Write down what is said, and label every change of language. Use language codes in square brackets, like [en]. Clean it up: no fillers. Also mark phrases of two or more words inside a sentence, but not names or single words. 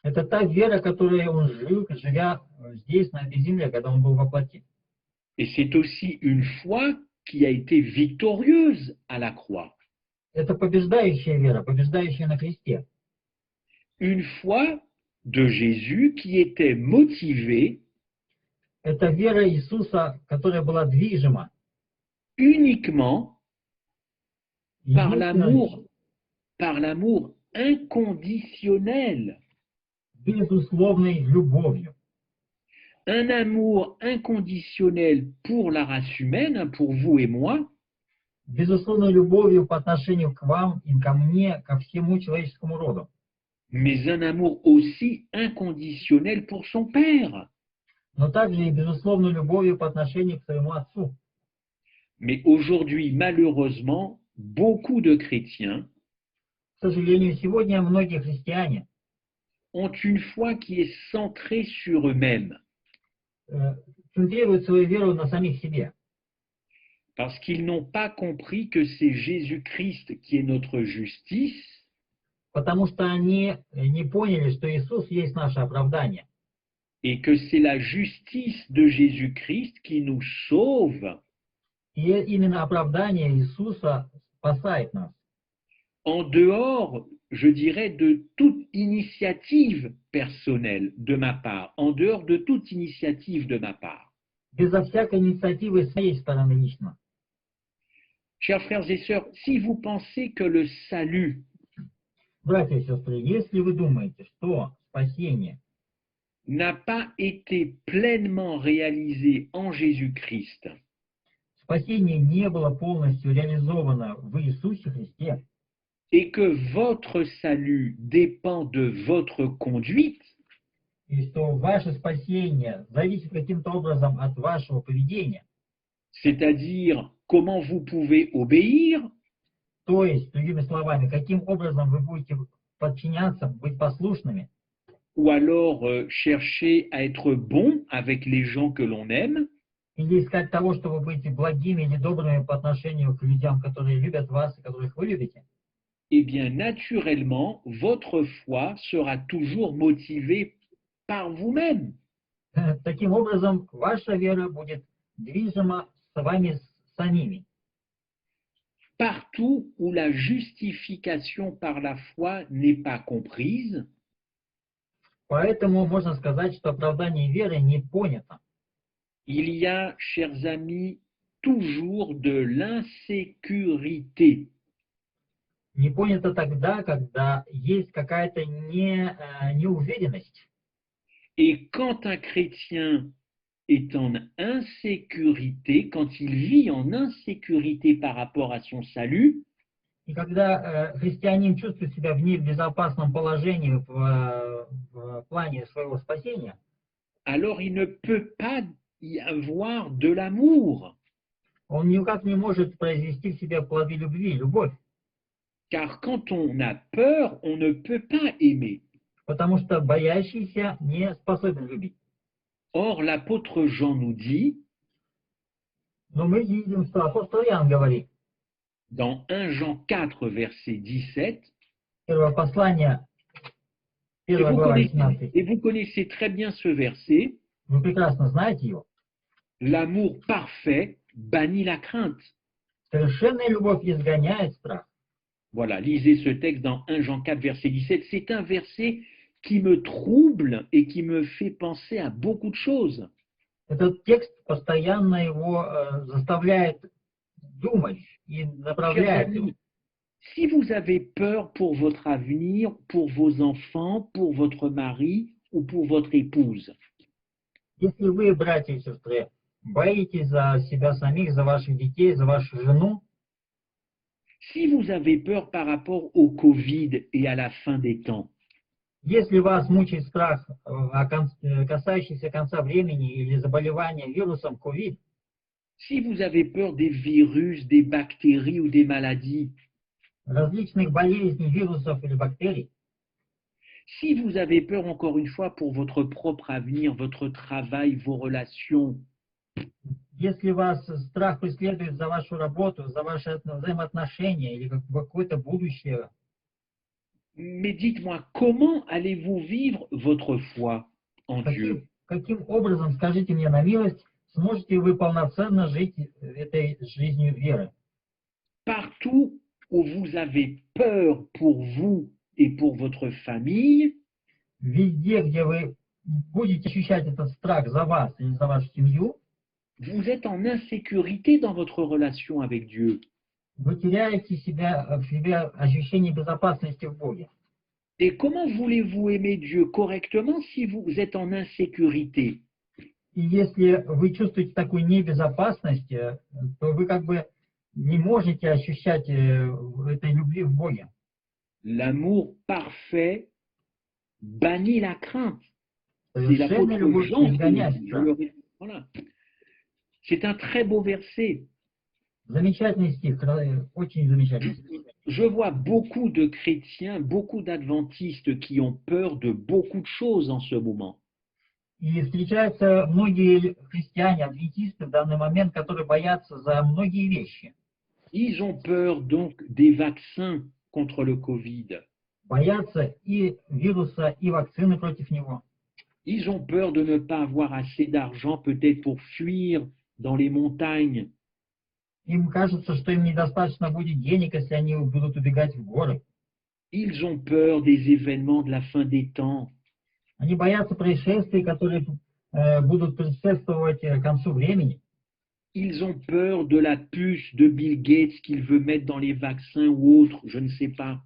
[ru] Это та вера, которой он жил, живя здесь, на этой земле, когда он был во плоти. [fr] Et c'est aussi une foi qui a été victorieuse à la croix. [ru] Это побеждающая вера, побеждающая на кресте. [fr] Une foi de Jésus qui était motivée [ru] Это вера Иисуса, которая была движима [fr] uniquement par [ru] единственной, [fr] l'amour inconditionnel. [ru] безусловной любовью. [fr] Un amour inconditionnel pour la race humaine, pour vous et moi, [ru] Безусловной любовью по отношению к вам и ко мне, ко всему человеческому роду. [fr] mais un amour aussi inconditionnel pour son Père. [ru] Но также и безусловной любовью по отношению к своему Отцу. [fr] Mais aujourd'hui, malheureusement, beaucoup de chrétiens [ru] К сожалению, сегодня многие христиане [fr] ont une foi qui est centrée sur eux-mêmes, [ru] центрируют свою веру на самих себе, [fr] parce qu'ils n'ont pas compris que c'est Jésus-Christ qui est notre justice, [ru] потому что они не поняли, что Иисус есть наше оправдание, [fr] et que c'est la justice de Jésus-Christ qui nous sauve [ru] и именно оправдание Иисуса спасает нас. [fr] en dehors, je dirais, de toute initiative personnelle de ma part, en dehors de toute initiative de ma part. [ru] Безо всякой инициативы с моей стороны лично. [fr] Chers frères et sœurs, si vous pensez que le salut [ru] Братья и сестры, если вы думаете, что спасение [fr] n'a pas été pleinement réalisé en Jésus-Christ, [ru] спасение не было полностью реализовано в Иисусе Христе, [fr] et que votre salut dépend de votre conduite, [ru] и что ваше спасение зависит каким-то образом от вашего поведения, [fr] c'est-à-dire comment vous pouvez obéir, [ru] то есть, другими словами, каким образом вы будете подчиняться, быть послушными, [fr] ou alors chercher à être bon avec les gens que l'on aime, [ru] или искать того, что вы будете благими или добрыми по отношению к людям, которые любят вас и которых вы любите, [fr] eh bien, naturellement, votre foi sera toujours motivée par vous-même. [ru] таким образом ваша вера будет движима с вами самими. [fr] Partout où la justification par la foi n'est pas comprise, [ru] Поэтому можно сказать, что оправдание веры не понято. [fr] il y a, chers amis, toujours de l'insécurité. [ru] Не понято тогда, когда есть какая-то неуверенность. [fr] Et quand un chrétien est en insécurité, quand il vit en insécurité par rapport à son salut, [ru] И когда христианин чувствует себя в небезопасном положении в плане своего спасения, [fr] alors il ne peut pas y avoir de l'amour. [ru] он никак не может произвести в себе плоды любви, любовь. [fr] Car quand on a peur, on ne peut pas aimer. [ru] Потому что боящийся не способен любить. [fr] Or, l'apôtre Jean nous dit, [ru] Но мы видим, что апостол Иоанн говорит, [fr] dans 1 Jean 4, verset 17, [ru] первое послание, [fr] et 1 vous, [ru] глава, [fr] connaissez, 17, et vous connaissez très bien ce verset, [ru] вы прекрасно знаете его. [fr] l'amour parfait bannit la crainte. [ru] Совершенная любовь изгоняет страх. [fr] Voilà, lisez ce texte dans 1 Jean 4, verset 17. C'est un verset qui me trouble et qui me fait penser à beaucoup de choses. [ru] Этот текст постоянно его заставляет думать и направляет его. [fr] Si vous avez peur pour votre avenir, pour vos enfants, pour votre mari ou pour votre épouse, [ru] Если вы, братья и сестры, боитесь за себя самих, за ваших детей, за вашу жену, [fr] si vous avez peur par rapport au Covid et à la fin des temps, [ru] если вас мучает страх, касающийся конца времени или заболевания вирусом COVID, [fr] si vous avez peur des virus, des bactéries ou des maladies, [ru] различных болезней, вирусов или бактерий, [fr] si vous avez peur encore une fois pour votre propre avenir, votre travail, vos relations, [ru] если вас страх преследует за вашу работу, за ваши взаимоотношения или какое-то будущее, [fr] Mais dites-moi, comment allez-vous vivre votre foi en Dieu? [ru] Каким образом, скажите мне на милость, сможете вы полноценно жить этой жизнью веры? [fr] Partout où vous avez peur pour vous et pour votre famille, [ru] Везде, где вы будете ощущать этот страх за вас или за вашу семью, [fr] vous êtes en insécurité dans votre relation avec Dieu. [ru] вы теряете в себе ощущение безопасности в Боге. [fr] Et comment voulez-vous aimer Dieu correctement si vous êtes en insécurité? [ru] И если вы чувствуете такую небезопасность, то вы как бы не можете ощущать этой любви в Боге. [fr] L'amour parfait bannit la crainte. C'est [ru] Совершенная [fr] l'apôtre [ru] любовь [fr] Jean qui [ru] изгоняет [fr] le dit. [ru] страх. [fr] Voilà. C'est un très beau verset. [ru] Замечательный стих, очень замечательный. [fr] Je vois beaucoup de chrétiens, beaucoup d'adventistes qui ont peur de beaucoup de choses en ce moment. [ru] И встречаются многие христиане, адвентисты в данный момент, которые боятся за многие вещи. [fr] Ils ont peur donc des vaccins contre le Covid. [ru] Боятся и вируса, и вакцины против него. [fr] Ils ont peur de ne pas avoir assez d'argent peut-être pour fuir dans les montagnes. [ru] Им кажется, что им недостаточно будет денег, если они будут убегать в горы. [fr] Ils ont peur des événements de la fin des temps. [ru] Они боятся происшествий, которые будут предшествовать концу времени. [fr] Ils ont peur de la puce de Bill Gates qu'il veut mettre dans les vaccins ou autres, je ne sais pas.